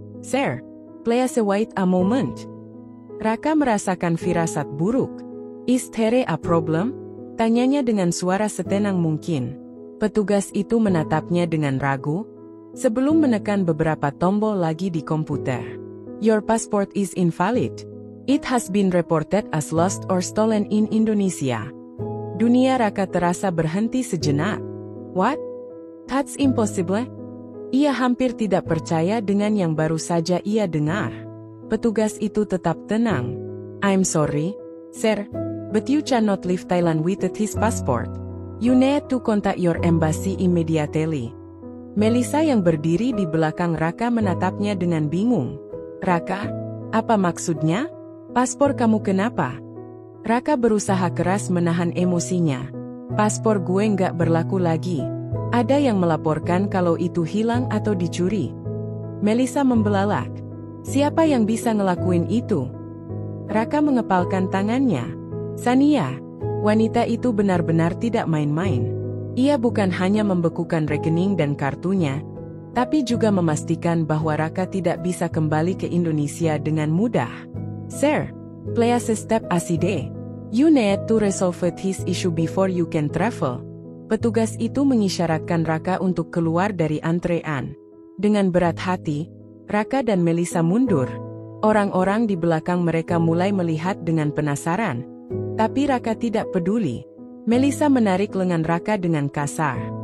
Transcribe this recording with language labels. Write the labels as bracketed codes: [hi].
[en] Sir, please wait a moment. [id] Raka merasakan firasat buruk. [en] Is there a problem? [id] Tanyanya dengan suara setenang mungkin. Petugas itu menatapnya dengan ragu, sebelum menekan beberapa tombol lagi di komputer. [en] Your passport is invalid. It has been reported as lost or stolen in Indonesia. [id] Dunia Raka terasa berhenti sejenak. [en] What? That's impossible. [id] Ia hampir tidak percaya dengan yang baru saja ia dengar. Petugas itu tetap tenang. I'm sorry, sir, but you cannot leave Thailand without his passport. You need to contact your embassy immediately. Melisa yang berdiri di belakang Raka menatapnya dengan bingung. Raka, apa maksudnya? Paspor kamu kenapa? Raka berusaha keras menahan emosinya. Paspor gue nggak berlaku lagi. Ada yang melaporkan kalau itu hilang atau dicuri. Melisa membelalak. Siapa yang bisa ngelakuin itu? Raka mengepalkan tangannya. Sania, wanita itu benar-benar tidak main-main. Ia bukan hanya membekukan rekening dan kartunya, tapi juga memastikan bahwa Raka tidak bisa kembali ke Indonesia dengan mudah. [en] Sir, please step aside. You need to resolve this issue before you can travel. [id] Petugas itu mengisyaratkan Raka untuk keluar dari antrean. Dengan berat hati, Raka dan Melisa mundur. Orang-orang di belakang mereka mulai melihat dengan penasaran. Tapi Raka tidak peduli. Melisa menarik lengan Raka dengan kasar.